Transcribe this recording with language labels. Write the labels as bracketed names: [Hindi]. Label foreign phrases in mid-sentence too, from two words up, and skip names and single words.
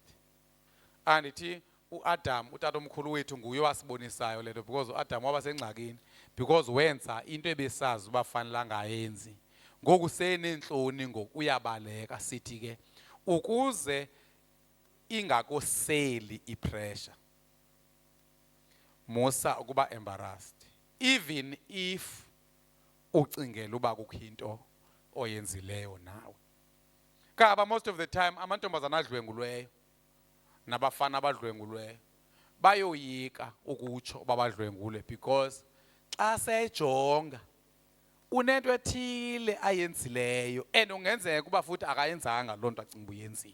[Xhosa] Andithi uAdam utata omkhulu wethu nguye wasibonisayo lento, because uAdam waba sengxakini because wenza into ebesazi uba fanele angayenzi. Ngoku senenhloni ngoku uyabaleka. Sithi ke ukuze ingakoseli ipressure, musa ukuba embarrassed [English] even if [Xhosa] ucingela uba kukho into oyenzileyo nawe. Kaba [English] most of the time [Xhosa] amantombazana adlwengulweyo nabafana abadlwengulweyo bayoyika ukutsho babadlwengule, because xa sejonga unento ethile ayenzileyo and ungenzeka kuba futhi akayenzanga loo nto acinga uyenzile.